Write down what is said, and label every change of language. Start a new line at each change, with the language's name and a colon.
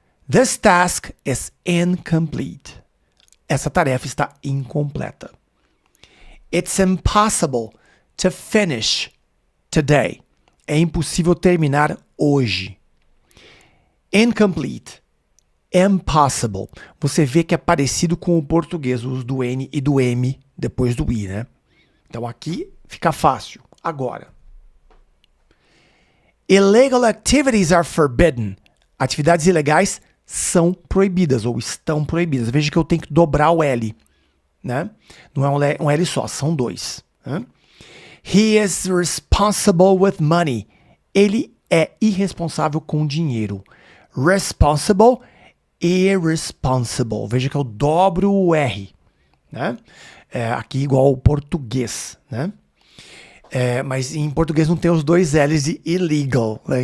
English: This task is incomplete.
Portuguese: Essa tarefa está incompleta.
English: It's impossible to finish today.
Portuguese: É impossível terminar hoje.
English: Incomplete. Impossible.
Portuguese: Você vê que é parecido com o português, o uso do N e do M depois do I, né? Então aqui fica fácil. Agora.
English: Illegal activities are forbidden.
Portuguese: Atividades ilegais são proibidas ou estão proibidas. Veja que eu tenho que dobrar o L. Né? Não é um L só, são 2. Né?
English: He is responsible with money.
Portuguese: Ele é irresponsável com dinheiro.
English: Responsible, irresponsible.
Portuguese: Veja que eu dobro o R. Né? Aqui igual ao português. Né? Mas em português não tem os 2 L's de illegal. Né?